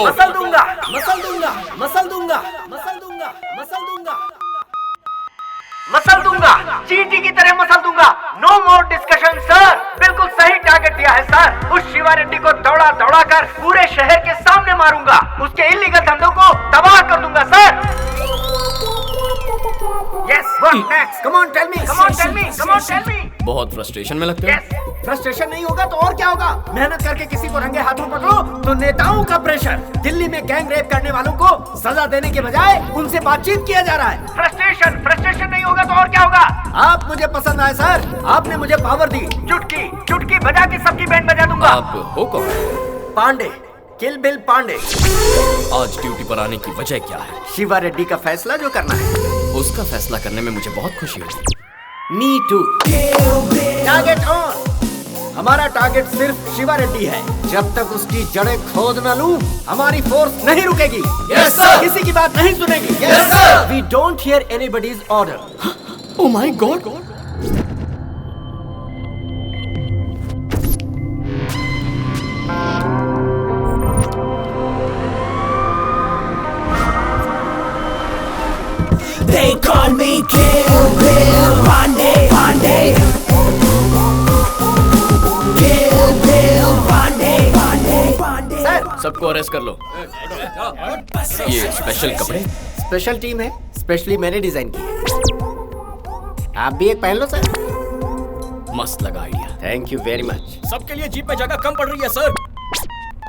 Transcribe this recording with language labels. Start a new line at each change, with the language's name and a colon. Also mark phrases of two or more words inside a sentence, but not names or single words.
Hindi: मसल दूंगा, मसल दूंगा, मसल दूंगा, मसल दूंगा, मसल दूंगा, मसल दूंगा, चींटी की तरह मसल दूंगा।
English: No more discussion sir.
Hindi: बिल्कुल सही टारगेट दिया है सर। उस शिवा रेड्डी को दौड़ा दौड़ा कर पूरे शहर के सामने मारूंगा। उसके इलीगल धंधों को तबाह कर दूंगा सर।
English: Yes, what next? Come on, tell me. Come on, tell me. Come on, tell me.
Hindi: बहुत फ्रस्ट्रेशन में लगते हो।
English: Yes.
Hindi: फ्रस्ट्रेशन नहीं होगा तो और क्या होगा? मेहनत करके किसी को रंगे हाथों पकड़ो तो नेताओं का प्रेशर। दिल्ली में
English: gang rape
Hindi: करने वालों को सजा देने के बजाय उनसे बातचीत किया जा रहा है। फ्रस्ट्रेशन नहीं होगा तो और क्या होगा? आप मुझे पसंद आए सर। आपने मुझे पावर दी। चुटकी चुटकी बजा के सबकी बैंड बजा दूंगा। आप हो कौन? पांडे, किल बिल पांडे। आज ड्यूटी पर आने की वजह क्या है? शिवा रेड्डी का फैसला जो करना है। उसका फैसला करने में मुझे बहुत खुशी होगी।
English: Me too. Target on.
Hindi: हमारा टारगेट सिर्फ शिवा रेड्डी है। जब तक उसकी जड़ें खोद न लूं, हमारी फोर्स नहीं रुकेगी।
English: Yes, sir.
Hindi: किसी की बात नहीं सुनेगी।
English: Yes, sir. We don't hear anybody's order. Oh my God! They call me Kill Bill Pandey, Pandey. Kill Bill Pandey, Pandey, Pandey.
Hindi: सर, सबको अरेस्ट कर लो। ये स्पेशल कपड़े
English: special team
Hindi: है। स्पेशली मैंने डिजाइन की है। आप भी एक पहन लो सर। मस्त लगा आइडिया।
English: Thank you very much.
Hindi: सबके लिए जीप में जगह कम पड़ रही है सर।